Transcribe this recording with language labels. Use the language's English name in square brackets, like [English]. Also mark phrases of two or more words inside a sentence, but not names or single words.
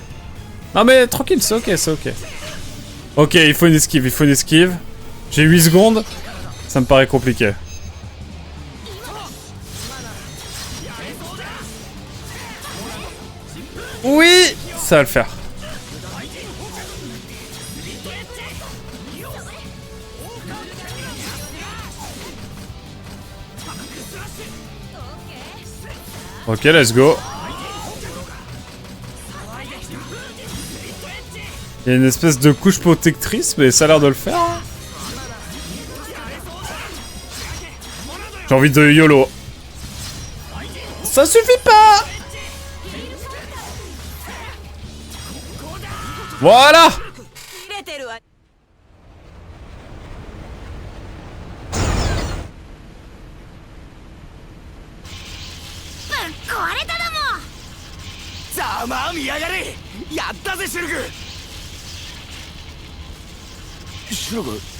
[French] Non mais tranquille, c'est ok, c'est ok. Ok, il faut une esquive, il faut une esquive. J'ai 8 secondes, ça me paraît compliqué. Oui, ça va le faire. [English] Ok, let's go. [French] Il y a une espèce de couche protectrice, mais ça a l'air de le faire. Hein. J'ai envie de YOLO. Ça suffit pas. Voilà. [Japanese] ざまあ見やがれ。やったぜシュルク。シュルク。